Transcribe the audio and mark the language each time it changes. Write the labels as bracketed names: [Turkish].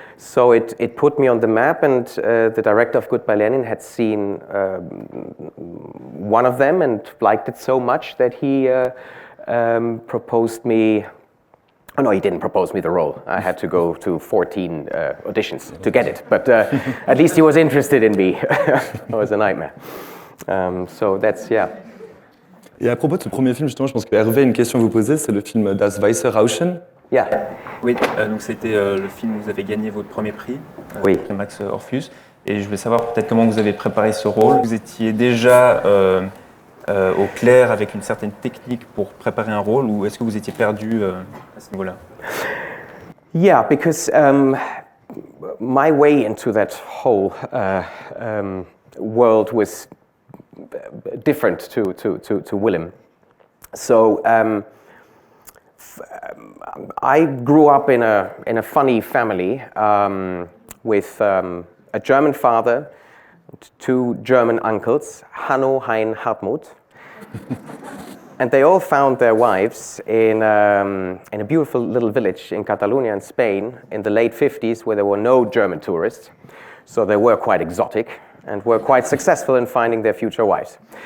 [English] So it put me on the map, and the director of Goodbye Lenin had seen one of them and liked it so much that he proposed me. Oh no, he didn't propose me the role. I had to go to 14 auditions to get it, but at least he was interested in me. It was a nightmare. So that's, yeah. [French] Et à propos de ce premier film, justement, je pense que Hervé a une question à vous poser, c'est le film Das Weiße Rauschen. [English] Yeah. [French] Oui, donc c'était le film où vous avez gagné votre premier prix, oui. Le Max Orpheus. Et je voulais savoir peut-être comment vous avez préparé ce rôle. Vous étiez déjà au clair avec une certaine technique pour préparer un rôle, ou est-ce que vous étiez perdu à ce niveau-là? [English] Yeah, because my way into that whole world was different to Willem. So I grew up in a funny family with a German father, 2 German uncles, Hanno, Hein, Hartmut, and they all found their wives in a beautiful little village in Catalonia in Spain in the late 50s, where there were no German tourists, so they were quite exotic and were quite successful in finding their future wives.